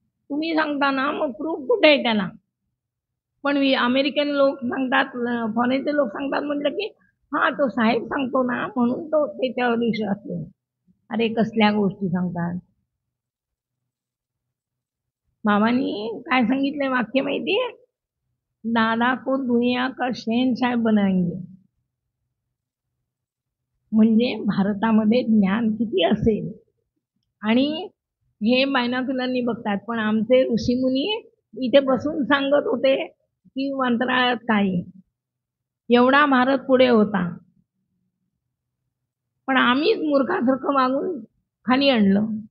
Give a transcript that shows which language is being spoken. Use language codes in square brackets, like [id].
[mr] तुम्ही सांगता ना, मग प्रूफ कुठे आहे त्याला? पण अमेरिकन लोक सांगतात, फॉरेनचे लोक सांगतात म्हटलं की हा तो साहेब सांगतो ना म्हणून तो त्याच्यावर विश्वास ठेवतो. अरे कसल्या गोष्टी सांगतात? बाबांनी काय सांगितलंय वाक्य माहितीये? [hi] दादा को दुनिया का शहनशाह बनाएंगे. [mr] म्हणजे भारतामध्ये ज्ञान किती असेल आणि हे बायनॉक्युलरनी बघतात, पण आमचे ऋषीमुनी इथे बसून सांगत होते की अंतराळात काय एवढा भारत पुढे होता, पण आम्हीच मूर्खासारखं मागून खाली आणलं.